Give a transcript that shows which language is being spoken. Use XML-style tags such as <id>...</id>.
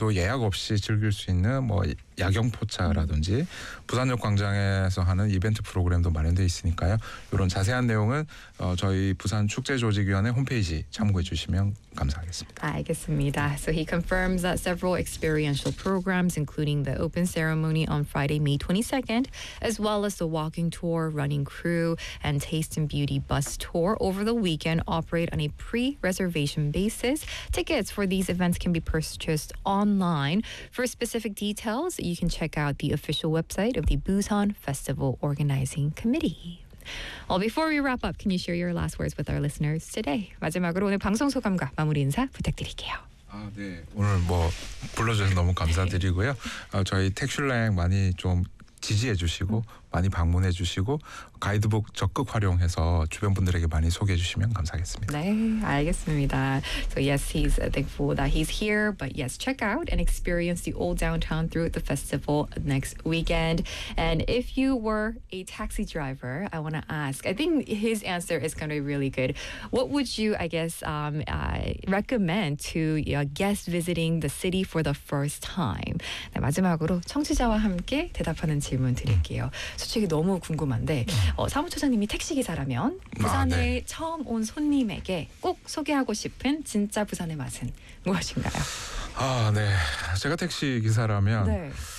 <ko>또 예약 없이 즐길 수 있는 뭐 야경포차라든지 부산역광장에서 하는 이벤트 프로그램도 마련되어 있으니까요. 이런 자세한 내용은 저희 부산축제조직위원회 홈페이지 참고해 주시면 감사하겠습니다.</ko> <en>Alright, so he confirms that several experiential programs, including the open ceremony on Friday, May 22nd, as well as the walking tour, running crew, and taste and beauty bus tour over the weekend, operate on a pre-reservation basis. Tickets for these events can be purchased online. For specific details, you can check out the official website of the Busan Festival Organizing Committee. Well, before we wrap up, can you share your last words with our listeners today?</en> <ko>마지막으로 오늘 방송 소감과 마무리 인사 부탁드릴게요. 아, 네. 오늘 뭐 불러주셔서 너무 감사드리고요. 저희 택슐랭 많이 좀 지지해 주시고 많이 방문해 주시고 가이드북 적극 활용해서 주변 분들에게 많이 소개해 주시면 감사하겠습니다. 네, 알겠습니다.</ko> <en>So yes, he's thankful that he's here. But yes, check out and experience the old downtown through the festival next weekend. And if you were a taxi driver, I want to ask, I think his answer is going to be really good. What would you, I guess, recommend to a guest visiting the city for the first time?</en> <ko>네, 마지막으로 청취자와 함께 대답하는 질문 드릴게요. 솔직히 너무 궁금한데 사무처장님이 택시기사라면 부산에 네. 처음 온 손님에게 꼭 소개하고 싶은 진짜 부산의 맛은 무엇인가요? 아, 네. 제가 택시기사라면 네.</ko>